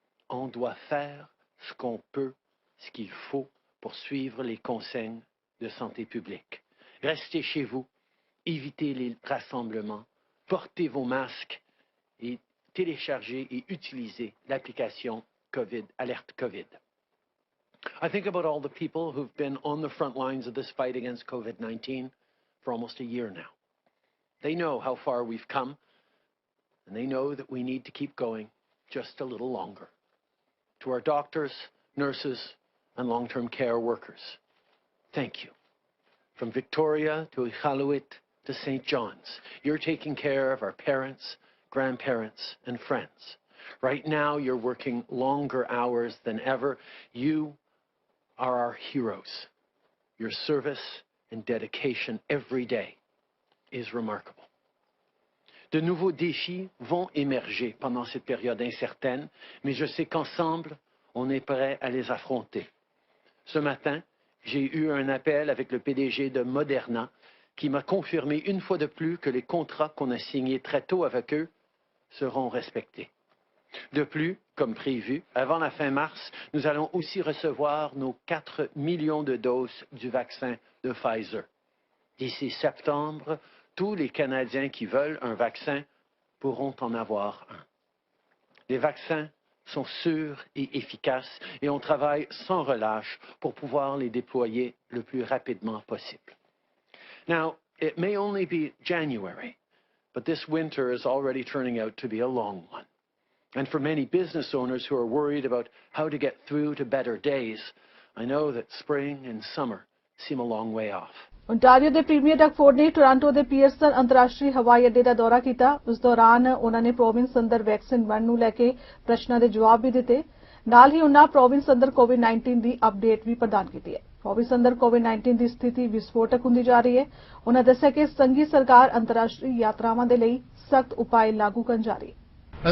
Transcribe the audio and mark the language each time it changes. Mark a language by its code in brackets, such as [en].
[fr] On doit faire ce qu'on peut, ce qu'il faut pour suivre les consignes de santé publique. Restez chez vous, évitez les rassemblements, portez vos masques et téléchargez et utilisez l'application Alert COVID. [en] I think about all the people who've been on the front lines of this fight against COVID-19 for almost a year now. They know how far we've come, and they know that we need to keep going just a little longer. To our doctors, nurses, and long-term care workers, thank you. From Victoria to Iqaluit to St. John's, you're taking care of our parents, grandparents, and friends. Right now, you're working longer hours than ever. You are our heroes. Your service and dedication every day is remarkable. [fr] De nouveaux défis vont émerger pendant cette période incertaine, mais je sais qu'ensemble, on est prêt à les affronter. Ce matin, j'ai eu un appel avec le PDG de Moderna qui m'a confirmé une fois de plus que les contrats qu'on a signés très tôt avec eux seront respectés. De plus, comme prévu, avant la fin mars, nous allons aussi recevoir nos 4 millions de doses du vaccin de Pfizer. D'ici septembre, tous les Canadiens qui veulent un vaccin pourront en avoir un. Les vaccins sont sûrs et efficaces et on travaille sans relâche pour pouvoir les déployer le plus rapidement possible. [en] Now, it may only be January, but this winter is already turning out to be a long one. And for many business owners who are worried about how to get through to better days, I know that spring and summer seem a long way off. [pa] Ontario ਦੇ premier ਡਕਫੋਰਡ ਨੇ Toronto ਦੇ Pearson ਅੰਤਰਰਾਸ਼ਟਰੀ ਹਵਾਈ ਅੱਡੇ ਦਾ ਦੌਰਾ ਕੀਤਾ। ਉਸ ਦੌਰਾਨ ਉਹਨਾਂ ਨੇ ਪ੍ਰੋਵਿੰਸ ਅੰਦਰ ਵੈਕਸੀਨ ਵੰਡ ਨੂੰ ਲੈ ਕੇ ਪ੍ਰਸ਼ਨਾਂ ਦੇ ਜਵਾਬ ਵੀ ਦਿੱਤੇ। ਨਾਲ ਹੀ ਉਹਨਾਂ ਪ੍ਰੋਵਿੰਸ ਅੰਦਰ ਕੋਵਿਡ-19 ਦੀ ਅਪਡੇਟ ਵੀ ਪ੍ਰਦਾਨ ਕੀਤੀ ਹੈ। ਪ੍ਰੋਵਿੰਸ ਅੰਦਰ ਕੋਵਿਡ-19 ਦੀ ਸਥਿਤੀ ਵਿਸਫੋਟਕ ਹੁੰਦੀ ਜਾ ਰਹੀ ਹੈ। ਉਹਨਾਂ ਦੱਸਿਆ ਕਿ ਸੰਘੀ ਸਰਕਾਰ ਅੰਤਰਰਾਸ਼ਟਰੀ ਯਾਤਰਾਵਾਂ ਦੇ ਲਈ ਸਖਤ ਉਪਾਅ ਲਾਗੂ ਕਰਨ ਜਾ ਰਹੀ ਹੈ।